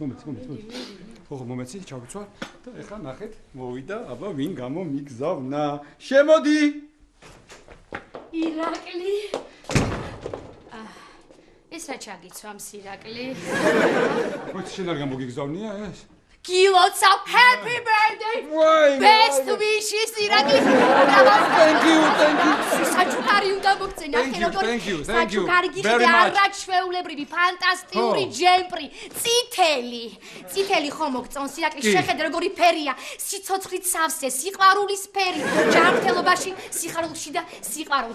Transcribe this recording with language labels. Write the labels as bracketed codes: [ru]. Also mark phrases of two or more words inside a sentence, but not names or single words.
[ka] ხო, მომეცი, ჩავიცვა და ეხლა ნახეთ, მოვიდა, აბა ვინ გამომიგზავნა. შემოდი. ირაკლი. ეს რა ჩაგიცვამს ირაკლი? მოიცა შენ არ გამოგიგზავნია ეს? [en] გილოცა happy birthday. Best wishes ირაკლი. Thank you. [ka] საჩუქარი უნდა მოგწენა [en] Thank you. [ka] საჩუქარი გიხდი არაჩვეულებრივი ფანტასტიკური ჯემპრი წითელი ხომ მოგწონს ირაკლი შეხედე როგორი ფერია სიცოცხლით სავსე სიყვარულის ფერი ჯანმრთელობაში სიხარულში და სიყვარულში